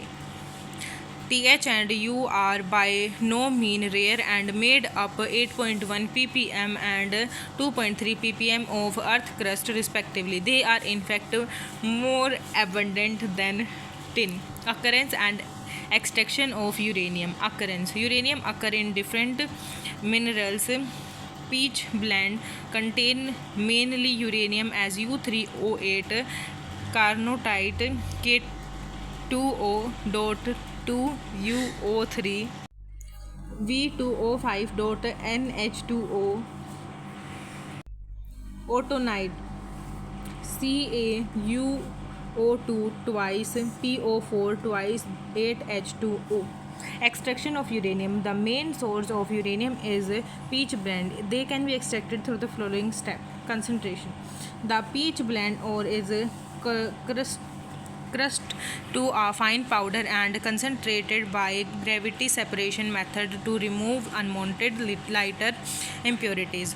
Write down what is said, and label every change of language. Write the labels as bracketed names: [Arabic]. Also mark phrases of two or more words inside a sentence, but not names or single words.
[English] TH and U are by no mean rare and made up 8.1 ppm and 2.3 ppm of earth crust respectively. They are in fact more abundant than tin. Occurrence and extraction of uranium. Occurrence. Uranium occur in different minerals. Peach blend contain mainly uranium as U3O8, carnotite, K2O.2UO3, V2O5.NH2O, autunite, CaUO2 twice, PO4 twice, 8H2O. Extraction of uranium. The main source of uranium is peach blend. They can be extracted through the following step. Concentration. The peach blend ore is crushed to a fine powder and concentrated by gravity separation method to remove unwanted lighter impurities.